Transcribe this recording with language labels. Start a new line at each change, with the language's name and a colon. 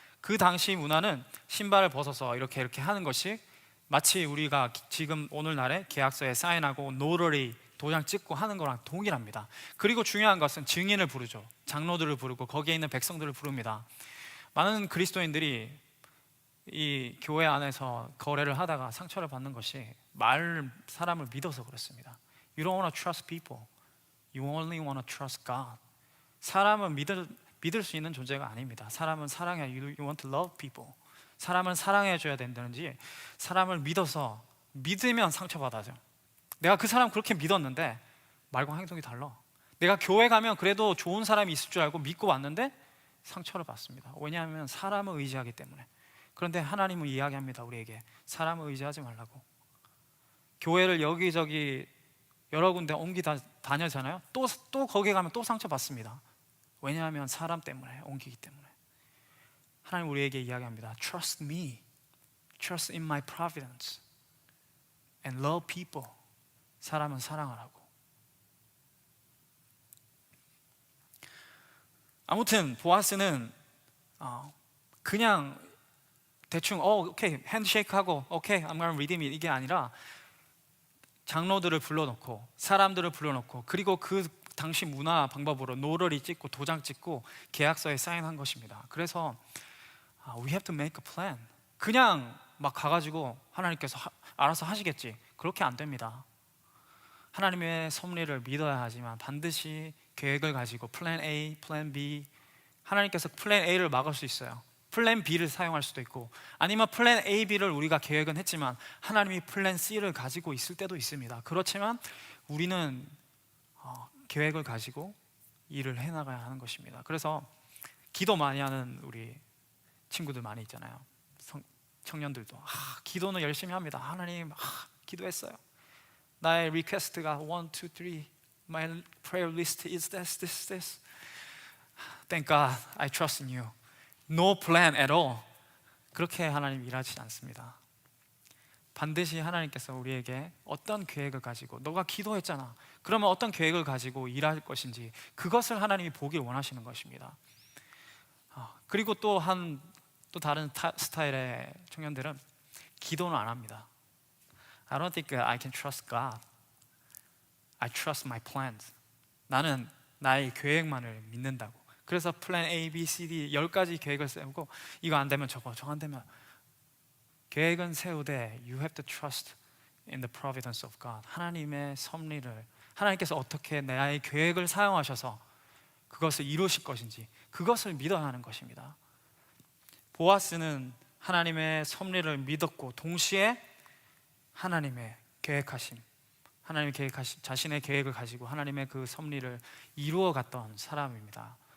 Korean: 그 당시 문화는 신발을 벗어서 이렇게 하는 것이 마치 우리가 지금 오늘날에 계약서에 사인하고 노러리 도장 찍고 하는 거랑 동일합니다. 그리고 중요한 것은 증인을 부르죠. 장로들을 부르고 거기에 있는 백성들을 부릅니다. 많은 그리스도인들이 이 교회 안에서 거래를 하다가 상처를 받는 것이 사람을 믿어서 그렇습니다.
English: You don't want to trust people. You only want to trust God.
Korean: 사람은 믿을 수 있는 존재가 아닙니다. 사람은 사랑해.
English: You want to love people.
Korean: 사람은 사랑해줘야 된다는지, 사람을 믿으면 상처받아죠. 내가 그 사람 그렇게 믿었는데 말과 행동이 달라. 내가 교회 가면 그래도 좋은 사람이 있을 줄 알고 믿고 왔는데 상처를 받습니다. 왜냐하면 사람을 의지하기 때문에. 그런데 하나님은 이야기합니다. 우리에게 사람을 의지하지 말라고. 교회를 여기저기 여러 군데 다녀잖아요. 또 거기 가면 또 상처받습니다. 왜냐하면 사람 때문에, 옮기기 때문에. 하나님 우리에게 이야기합니다.
English: Trust me, trust in my providence, and love people.
Korean: 사람은 사랑하라고. 아무튼 보아스는 그냥 대충 오케이 핸드쉐이크하고 오케이
English: I'm gonna redeem it
Korean: 이게 아니라 장로들을 불러놓고 사람들을 불러놓고, 그리고 그 당시 문화 방법으로 노러리 찍고 도장 찍고 계약서에 사인한 것입니다. 그래서
English: we have to make a plan.
Korean: 그냥 막 가가지고 하나님께서 알아서 하시겠지, 그렇게 안 됩니다. 하나님의 섭리를 믿어야 하지만 반드시 계획을 가지고 플랜 A, 플랜 B, 하나님께서 플랜 A를 막을 수 있어요. 플랜 B를 사용할 수도 있고, 아니면 플랜 A, B를 우리가 계획은 했지만 하나님이 플랜 C를 가지고 있을 때도 있습니다. 그렇지만 우리는 계획을 가지고 일을 해나가야 하는 것입니다. 그래서 기도 많이 하는 우리 친구들 많이 있잖아요. 청년들도 기도는 열심히 합니다. 하나님, 기도했어요. 나의 리퀘스트가
English: 1, 2, 3 My prayer list is this. Thank God, I trust in you. No plan at all.
Korean: 그렇게 하나님 일하지 않습니다. 반드시 하나님께서 우리에게 어떤 계획을 가지고, 너가 기도했잖아, 그러면 어떤 계획을 가지고 일할 것인지 그것을 하나님이 보길 원하시는 것입니다. 그리고 또 다른 스타일의 청년들은 기도는 안 합니다.
English: I don't think I can trust God. I trust my plans.
Korean: 나는 나의 계획만을 믿는다고. 그래서 플랜 A, B, C, D 10가지 계획을 세우고 이거 안 되면 저거 안 되면. 계획은 세우되
English: You have to trust in the providence of God.
Korean: 하나님의 섭리를, 하나님께서 어떻게 나의 계획을 사용하셔서 그것을 이루실 것인지 그것을 믿어야 하는 것입니다. 보아스는 하나님의 섭리를 믿었고 동시에 하나님의 계획하심, 자신의 계획을 가지고 하나님의 그 섭리를 이루어갔던 사람입니다.